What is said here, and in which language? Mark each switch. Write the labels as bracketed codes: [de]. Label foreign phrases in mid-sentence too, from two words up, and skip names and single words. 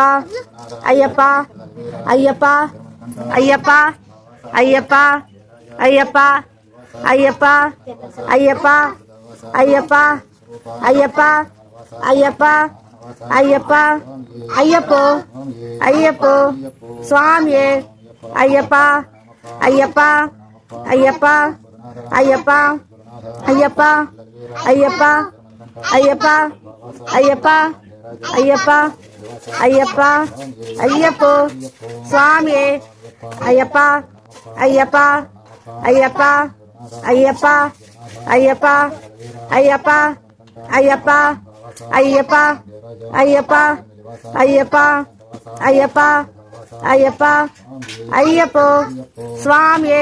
[te] అయ్యప్ప అయ్యప్ప అయ్యప్ప అయ్యప్ప అయ్యప్ప అయ్యప్ప అయ్యప్ప అయ్యప్ప అయ్యప్ప అయ్యప్ప అయ్యప్ప అయ్యప్పో అయ్యప్పో స్వామియే అయ్యప్ప అయ్యప్ప అయ్యప్ప అయ్యప్ప అయ్యప్ప అయ్యప్ప అయ్యప్ప అయ్యప్ప అయ్యప్ప [ta] ஐயப்பா ஐயப்போ சுவாமியே ஐயப்பா ஐயப்பா ஐயப்பா ஐயப்பா ஐயப்பா ஐயப்பா ஐயப்பா ஐயப்பா ஐயப்பா ஐயப்பா ஐயப்பா ஐயப்பா ஐயப்போ சுவாமியே